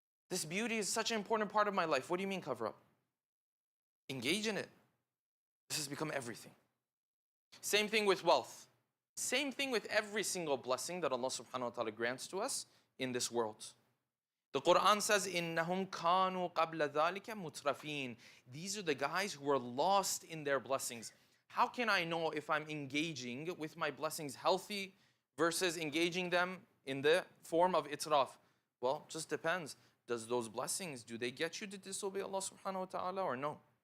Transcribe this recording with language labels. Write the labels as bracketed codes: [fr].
[en] This beauty is such an important part of my life. What do you mean cover up? Engage in it. This has become everything. Same thing with wealth. Same thing with every single blessing that Allah subhanahu wa ta'ala grants to us in this world. The Quran says, [ar] إِنَّهُمْ كَانُوا قَبْلَ ذَلِكَ مُتْرَفِينَ. [en] These are the guys who are lost in their blessings. How can I know if I'm engaging with my blessings healthy versus engaging them in the form of itraf? Well, just depends. Does those blessings, do they get you to disobey Allah subhanahu wa ta'ala or no?